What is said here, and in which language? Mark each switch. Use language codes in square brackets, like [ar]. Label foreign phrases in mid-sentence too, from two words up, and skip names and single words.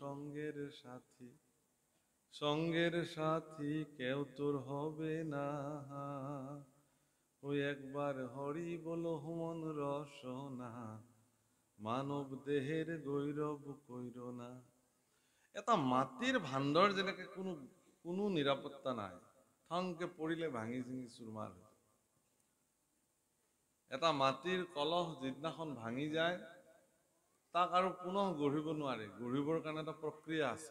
[bn] সঙ্গের সাথী কেউ তোর হবে না ওই একবার হরি বলো মন রসনা মানৱ দেহের গৈৰৱ কইর না। [as] এটা মাটিৰ ভাণ্ডৰ যেনেকে কোনো নিৰাপত্তা নাই, থংকে পৰিলে ভাঙি চিঙি চুৰমাৰ হৈ। এটা মাটিৰ কলহ যিদিনাখন ভাঙি যায়, তাক আৰু পুনঃ গঢ়িব নোৱাৰে। গঢ়িবৰ কাৰণে এটা প্ৰক্ৰিয়া আছে।